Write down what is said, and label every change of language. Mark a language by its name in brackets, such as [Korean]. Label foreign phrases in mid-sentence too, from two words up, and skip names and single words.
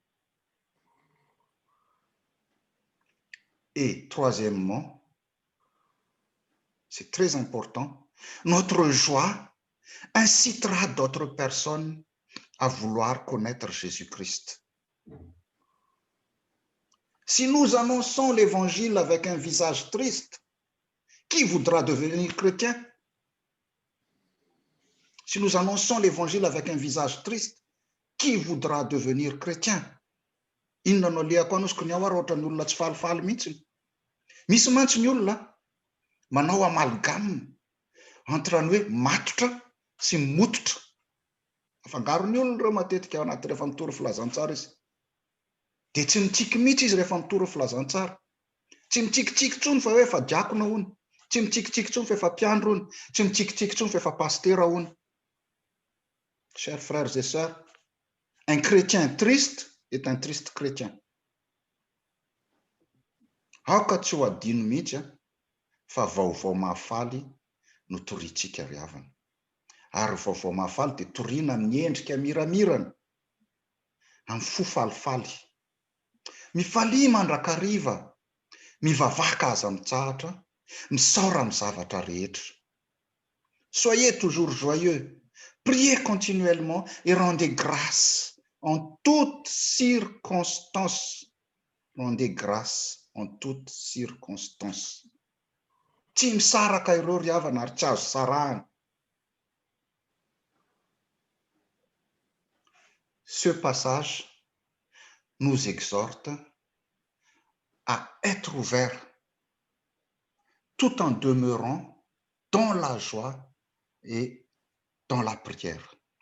[French] Et troisièmement, c'est très important, notre joie incitera d'autres personnes à vouloir connaître Jésus-Christ. Si nous annonçons l'évangile avec un visage triste, qui voudra devenir chrétien? Si nous annonçons l'évangile avec un visage triste, qui voudra devenir chrétien? [Malagasy] Inona no liako anosy ko ny ao ary ohatra ny olona tsy falifaly mihitsy. Misy mantsy ny olona manao [French] amalgame entre [Malagasy] ny hoe matotra sy mototra. Afangarony olona ireo matetika ao anaty rehefa mitory filazantsara izy. Dia tsy mitsiky mihitsy izy rehefa mitory filazantsara. Tsy mitsikitsiky intsony fa hoe efa diakona hono. Tsy mitsikitsiky intsony fa efa mpiandro hono. Tsy mitsikitsiky intsony fa efa pastera hono. [French] Chers frères et sœurs, un chrétien triste est un triste chrétien. [Malagasy] Aoka tsy ho adino mihitsy fa vaovao mahafaly no torintsika ry havana. Ary vaovao mahafaly dia toriana amin'ny endrika miramirana, amin'ny fo falifaly. Mifalia mandrakariva, mivavaka aza mitsahatra, misaora amin'ny zavatra rehetra. [French] Soyez toujours joyeux, priez continuellement et rendez grâce en toutes circonstances. Rendez grâce en toutes circonstances. [Malagasy] Tsy misaraka ireo ry havana ary tsy azo sarahana. [French] Ce passage nous exhorte à être ouverts tout en demeurant dans la joie et dans la prière.